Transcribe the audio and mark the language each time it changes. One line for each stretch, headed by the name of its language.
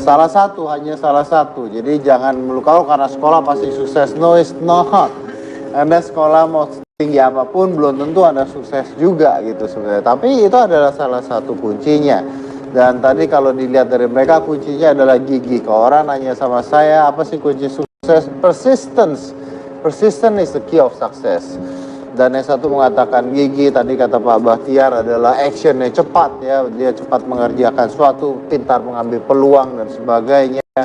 Indonesian: Hanya salah satu. Jadi jangan melukau karena sekolah pasti sukses.
English: No, it's not.
Indonesian: Anda sekolah mau tinggi apapun belum tentu Anda sukses juga gitu sebenarnya. Tapi itu adalah salah satu kuncinya. Dan tadi kalau dilihat dari mereka kuncinya adalah gigi. Kalau orang nanya sama saya apa sih kunci sukses? Persistence.
English: Persistence is the key of success.
Indonesian: Dan yang satu mengatakan gigi, tadi kata Pak Bahtiar adalah actionnya cepat ya. Dia cepat mengerjakan suatu, pintar mengambil peluang dan sebagainya.